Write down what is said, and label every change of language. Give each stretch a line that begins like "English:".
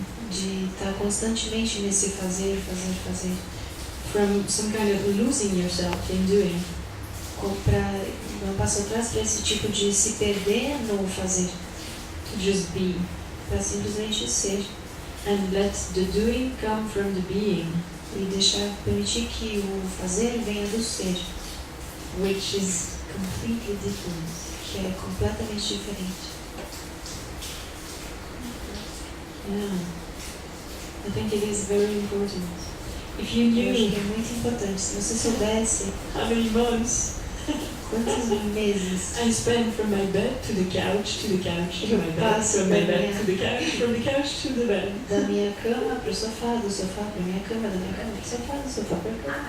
Portuguese: De estar constantemente nesse fazer.
English: From some kind of losing yourself in doing.
Portuguese: Para dar um passo atrás para esse tipo de se perder no fazer.
English: To just be.
Portuguese: Para simplesmente ser.
English: And let the doing come from the being.
Portuguese: E permitir que o fazer venha do ser.
English: Which is completely different.
Portuguese: Que é completamente diferente.
English: Yeah. I think it is very important. If you
Portuguese: Eu acho
English: knew
Portuguese: que é muito importante. Se você soubesse
English: how many months
Portuguese: quantos meses
English: I spend from my bed to the couch, to the couch, to my bed, from my bed to the couch, from the couch to the bed.
Portuguese: da minha cama para o sofá, do sofá para minha cama, da minha cama para o sofá, do sofá para a cama.